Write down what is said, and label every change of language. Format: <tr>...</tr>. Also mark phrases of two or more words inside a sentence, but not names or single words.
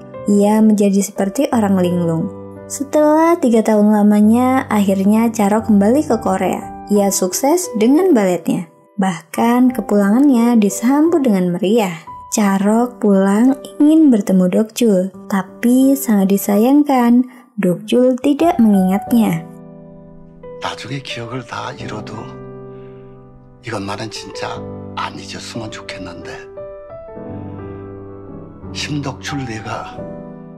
<id>Ia menjadi seperti orang linglung. Setelah 3 tahun lamanya, akhirnya Carok kembali ke Korea. Ia sukses dengan baletnya. Bahkan kepulangannya disambut dengan meriah. Carok pulang ingin bertemu Dokjul, tapi sangat disayangkan Dokjul tidak mengingatnya.</id> <ko>나중에 기억을 다 잃어도 이것만은 진짜 안 잊었으면 좋겠는데 심덕줄 내가</ko>